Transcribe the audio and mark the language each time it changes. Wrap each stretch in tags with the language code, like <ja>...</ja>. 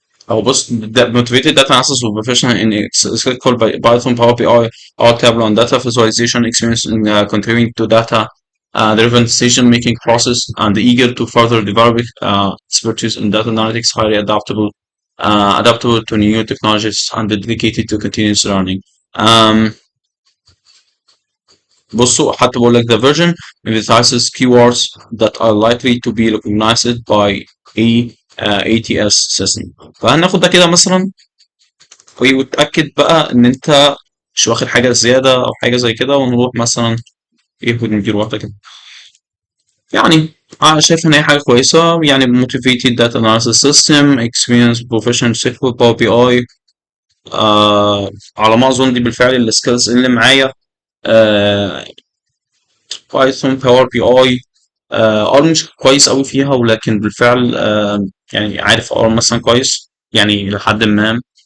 <ar>أو بص</ar> <en>motivated data analysis with professional in SQL by Python, Power BI, or Tableau, and data visualization experience in contributing to data driven decision making process, and eager to further develop expertise in data analytics, highly adaptable to new technologies, and dedicated to continuous learning. Um,</en> <ar>بصوا حتى بقول لك</ar> <en>the version emphasizes keywords that are likely to be recognized by a ATS system.</en> <ar>فهناخد ده كده مثلا، وتأكد بقى ان انت مش واخد حاجة زيادة او حاجة زي كده، ونروح مثلا ايه وندير واحدة كده. يعني انا شايف ان هي حاجة كويسة، يعني</ar> <en>motivated data analysis system experience professional SQL Power BI.</en> <ar>على ما اظن دي بالفعل السكيلز اللي معايا. آه بايثون باور بي اي مش كويس قوي فيها، ولكن بالفعل يعني عارف مثلا كويس يعني لحد ما.</ar>